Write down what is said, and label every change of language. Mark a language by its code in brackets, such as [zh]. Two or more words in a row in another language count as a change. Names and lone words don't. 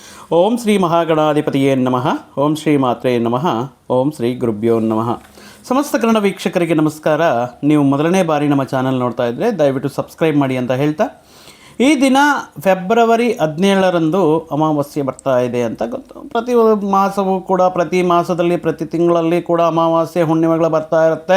[sa] ಓಂ ಶ್ರೀ ಮಹಾಗಣಾಧಿಪತಿಯೇ ನಮಃ. ಓಂ ಶ್ರೀ ಮಾತ್ರೇ ನಮಃ. ಓಂ ಶ್ರೀ ಗುರುಭ್ಯೋ ನಮಃ. [kn] ಸಮಸ್ತ ಕನ್ನಡ ವೀಕ್ಷಕರಿಗೆ ನಮಸ್ಕಾರ. ನೀವು ಮೊದಲನೇ ಬಾರಿ ನಮ್ಮ ಚಾನಲ್ ನೋಡ್ತಾ ಇದ್ದರೆ ದಯವಿಟ್ಟು ಸಬ್ಸ್ಕ್ರೈಬ್ ಮಾಡಿ ಅಂತ ಹೇಳ್ತಾ, ಈ ದಿನ ಫೆಬ್ರವರಿ 17ರಂದು ಅಮಾವಾಸ್ಯೆ ಬರ್ತಾ ಇದೆ ಅಂತ ಗೊತ್ತು. ಪ್ರತಿ ಮಾಸವೂ ಕೂಡ ಪ್ರತಿ ಮಾಸದಲ್ಲಿ ಪ್ರತಿ ತಿಂಗಳಲ್ಲಿ ಕೂಡ ಅಮಾವಾಸ್ಯೆ ಹುಣ್ಣಿಮೆಗಳು ಬರ್ತಾ ಇರುತ್ತೆ.